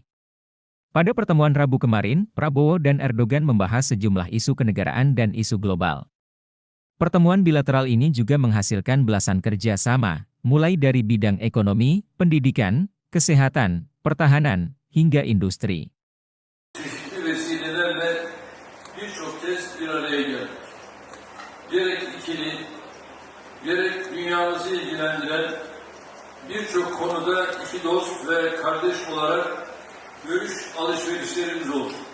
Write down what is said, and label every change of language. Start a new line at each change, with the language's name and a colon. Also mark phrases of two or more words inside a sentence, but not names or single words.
Indonesian: Pada pertemuan Rabu kemarin, Prabowo dan Erdogan membahas sejumlah isu kenegaraan dan isu global. Pertemuan bilateral ini juga menghasilkan belasan kerja sama, mulai dari bidang ekonomi, pendidikan, kesehatan, pertahanan, hingga industri.
Turkish: Çeşitli vesilelerle birçok kez bir araya geldik. Gerek ikili, gerek dünyamızı ilgilendiren birçok konuda iki dost ve kardeş olarak görüş alışverişlerimiz oldu.